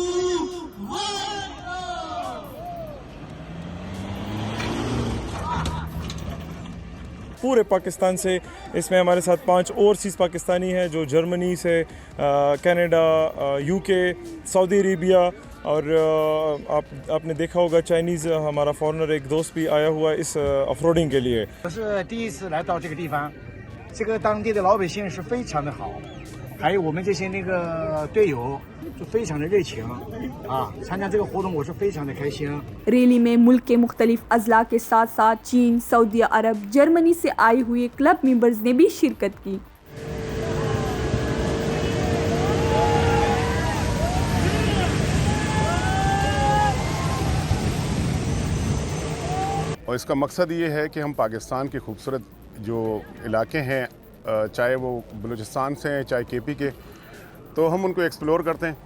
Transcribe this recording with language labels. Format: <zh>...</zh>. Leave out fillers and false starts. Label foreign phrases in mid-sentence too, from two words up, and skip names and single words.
<ur>پورے پاکستان سے اس میں ہمارے ساتھ 5 اوورسیز پاکستانی ہیں جو جرمنی سے، کینیڈا، UK، سعودی عریبیہ اور آپ نے دیکھا ہوگا چائنیز ہمارا فارنر ایک دوست بھی آیا ہوا ہے اس آف روڈنگ کے لیے.</ur> <zh>我是第一次来到这个地方，这个当地的老百姓是非常的好，还有我们这些队友就非常的热情啊！参加这个活动我是非常的开心。</zh> <ur>ریلی میں ملک کے مختلف اضلاع کے ساتھ ساتھ چین، سعودی عرب، جرمنی سے آئے ہوئے</ur> <en>club members</en> <ur>نے بھی شرکت کی. اور اس کا مقصد یہ ہے کہ ہم پاکستان کے خوبصورت جو علاقے ہیں، چاہے وہ بلوچستان سے ہیں چاہے KP کے، تو ہم ان کو ایکسپلور کرتے ہیں.</ur>